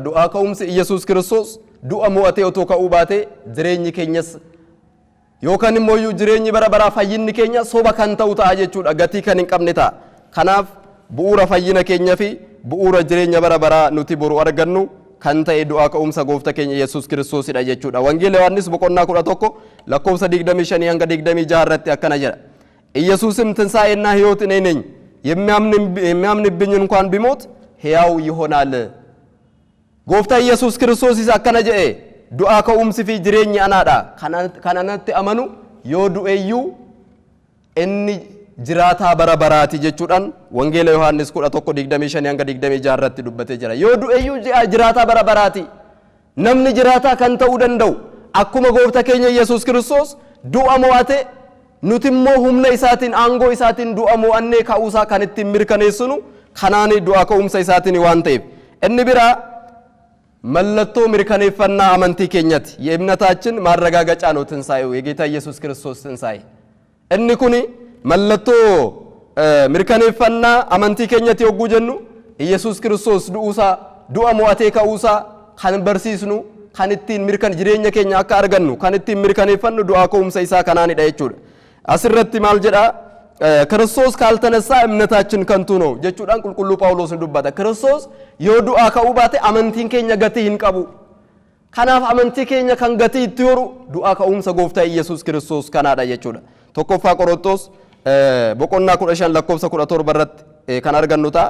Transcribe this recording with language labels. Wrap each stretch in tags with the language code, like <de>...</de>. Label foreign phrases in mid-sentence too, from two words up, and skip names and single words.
<om>Du'aa ka'umsi Iyyasuus Kiristoos du'a mo'atee otoo ka'uu baatee jireenyi keenyas yookaan immoo jireenyi bara baraa fayyinni keenya soba kan ta'u ta'a jechuudha. Gatii kan hin qabne ta'a. Kanaaf bu'uura fayyina keenya fi bu'uura jireenya bara baraa nuti boru argannu kan ta'e du'aa ka'umsa gooftaa keenya Iyyasuus Kiristoosidha jechuudha. Wangeela Yohaannis boqonnaa 11 lakkoofsa 25 hanga 26 irratti akkana jedha.</om> <am>ኢየሱስም ትንሣኤና ሕይወት እኔ ነኝ የሚያምንብኝ እንኳን ቢሞት ሕያው ይሆናል።</am> <om>gooftaa Iyyasuus Kiristoos akkana jedhe du'aa ka'umsi fi jireenyi anaadha. Kananatti amanu yoo du'eeyyuu inni jiraataa bara baraati jechuudhaan wangeela Yohaannis 11:25 hanga 26 irratti dubbatee jira. Yoo du'eeyyuu jiraataa bara baraati. Namni jiraataa kan ta'uu danda'u akkuma gooftaa keenya Iyyasuus Kiristoos du'a mo'ate nuti immoo humna isaatiin aangoo isaatiin du'a mo'annee ka'uusaa kan ittiin mirkaneessinu kanaan du'aa ka'umsa isaatiin waan ta'eef inni biraa mallattoo mirkaneeffannaa amantii keenyatti</om> <am>የእምነታችን ማረጋገጫ ነው ትንሣኤው የጌታ ኢየሱስ ክርስቶስ ትንሣኤ</am> <om>inni kun mallattoo mirkaneeffannaa amantii keenyatti yogguu jennu Iyyasuus Kiristoos du'a mo'atee ka'uusaa kan barsiisnu kan ittiin jireenya keenya akka argannu kan ittiin mirkaneeffannu du'aa ka'umsa isaa kanaanidha jechuudha. Asirratti maal jedha Kiristoos</om> <am>ካልተነሳ እምነታችን ከንቱ ነው</am> <om>jechuudhaan qulqulluu Phaawulos dubbata. Kiristoos yoo du'aa ka'uu baate amantiin keenya gatii hin qabu. Kanaaf amantii keenya kan gatii itti horu du'aa ka'umsa gooftaa Iyyasuus Kiristoos kanaadha jechuudha. Tokkoffaa Qorontos boqonnaa 15 lakkoofsa 17 irratti kan argannu ta'a.</om>